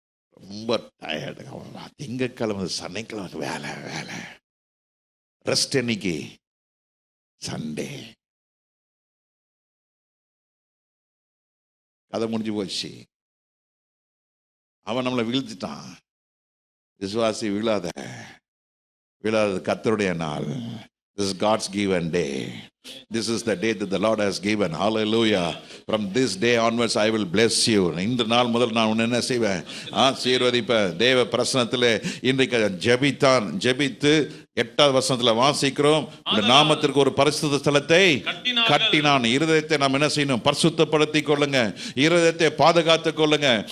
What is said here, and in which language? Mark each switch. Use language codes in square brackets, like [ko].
[ta] ரொம்ப டயர்டு. திங்கக்கிழமை சனிக்கிழமை வேலை வேலை, ரெஸ்ட் என்னைக்கு? சண்டே. கதை முடிஞ்சு போச்சு. அவன் நம்மளை வீழ்த்திட்டான். விசுவாசி விழாத, விழாதது கர்த்தருடைய நாள். [en] This is God's given day. This is the day that the Lord has given. Hallelujah. From this day onwards I will bless you. [ta] இந்த நாள் முதல் நான் உன்னை என்ன செய்வேன்? ஆசீர்வதிப்பேன். தேவ பிரசன்னத்தில் இன்றைக்கு ஜெபித்து 8வது வசனத்தில் வாசிக்கிறோம். இந்த நாமத்திற்கு ஒரு பரிசுத்த ஸ்தலத்தை கட்டினான். இருதயத்தை நாம் என்ன செய்யணும்? பரிசுத்தப்படுத்திக் கொள்ளுங்க. இருதயத்தை பாதுகாத்துக் கொள்ளுங்க.